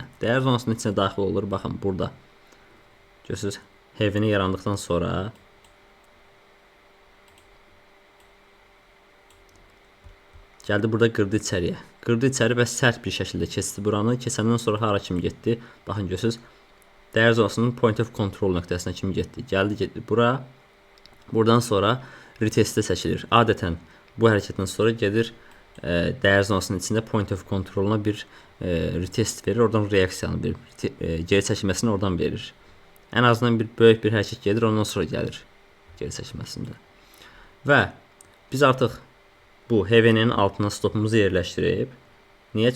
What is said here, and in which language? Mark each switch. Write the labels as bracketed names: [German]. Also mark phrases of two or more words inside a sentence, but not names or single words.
[Azerbaijani] Dəyər zonasının içinə daxil olur, baxın, burada. Görürsünüz, HVN yarandıqdan sonra gəldi, burada qırdı içəriyə. Qırdı içəri və sərt bir şəkildə keçdi buranı. Keçəndən sonra hara kimi getdi? Baxın, görürsünüz, dəyər zonasının [English] point of control [Azerbaijani] nöqtəsinə kimi getdi. Gəldi bura. Buradan sonra retestə çəkilir. Adətən bu hərəkətdən sonra gedir, dəyər zonasının içində [English] point of controluna [Azerbaijani] bir retest verir. Oradan reaksiyanı verir. Geri çəkilməsini oradan verir. Ən azından bir böyük bir hərəkət gedir, ondan sonra gəlir geri çəkilməsində. Və biz artıq bu HVN-nin altına stopumuzu yerləşdirib. Niyə?